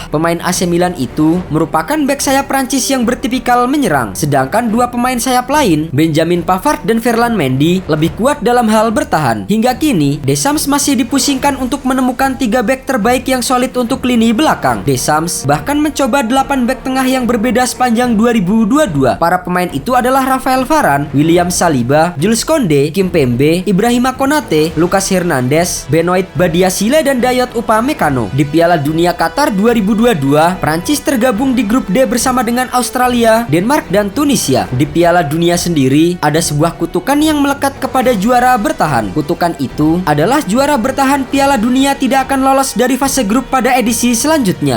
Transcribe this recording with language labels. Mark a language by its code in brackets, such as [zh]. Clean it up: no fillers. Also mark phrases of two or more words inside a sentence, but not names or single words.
[id] Pemain AC Milan itu merupakan bek sayap Prancis yang bertipikal menyerang, sedangkan 2 pemain sayap lain, Benjamin Pavard dan Ferland Mendy, lebih kuat dalam hal bertahan. Hingga kini, Deschamps masih dipusingkan untuk menemukan 3 bek terbaik yang solid untuk lini belakang. Deschamps bahkan mencoba 8 bek tengah yang berbeda sepanjang 2022. Para pemain itu adalah Raphael Varane, William Saliba, Jules Koundé, Kimpembe, Ibrahima Konate, Lucas Hernandez, Benoit Badiashile, dan Dayot Upamecano. Di Piala Dunia Qatar 2022, Prancis tergabung di grup D bersama dengan Australia, Denmark, dan Tunisia. Di Piala Dunia sendiri, ada sebuah kutukan yang melekat kepada juara bertahan. Kutukan itu adalah juara bertahan Piala Dunia tidak akan lolos dari fase grup pada edisi selanjutnya.